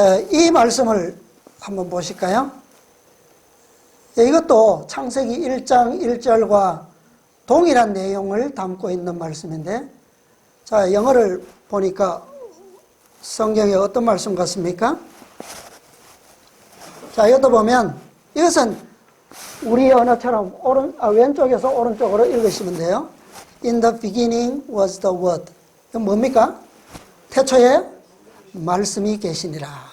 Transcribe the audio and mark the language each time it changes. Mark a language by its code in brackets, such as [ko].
[ko] 이 말씀을 한번 보실까요? 이것도 창세기 1장 1절과 동일한 내용을 담고 있는 말씀인데, 자, 영어를 보니까 성경에 어떤 말씀 같습니까? 자, 이것도 보면 이것은 우리 언어처럼 왼쪽에서 오른쪽으로 읽으시면 돼요. [en] In the beginning was the word. [ko] 이건 뭡니까? 태초에 말씀이 계시니라.